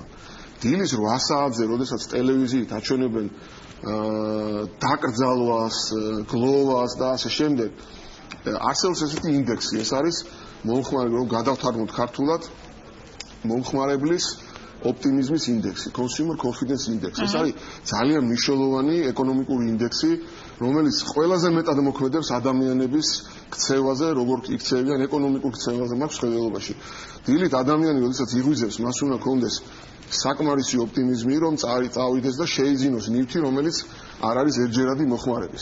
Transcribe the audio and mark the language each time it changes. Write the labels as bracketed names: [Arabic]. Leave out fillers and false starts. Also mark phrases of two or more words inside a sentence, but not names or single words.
[Georgian] დილის 8 საათზე, როდესაც ტელევიზიით აჩვენებენ დაკრძალვას, გლოვას და ასე შემდეგ, არსებობს ესეთი ინდექსი, ეს არის მომხმარებლის, რომ გადავთარგმნოთ ქართულად, მომხმარებლის ოპტიმიზმის ინდექსი, [English] consumer confidence index. [Georgian] ეს არის ძალიან მნიშვნელოვანი ეკონომიკური ინდექსი, რომელიც ყველაზე მეტად მოქმედებს ადამიანების ქცევაზე, როგორ იქცევიან ეკონომიკურ ქცევაზე მაქვს ხედელობაში. დილით ადამიანი, როდესაც იღვიძებს, მას უნდა ჰქონდეს საკმარისი ოპტიმიზმი, რომ წავიდეს და შეიძინოს ნივთი, რომელიც არ არის ერთჯერადი მოხმარების.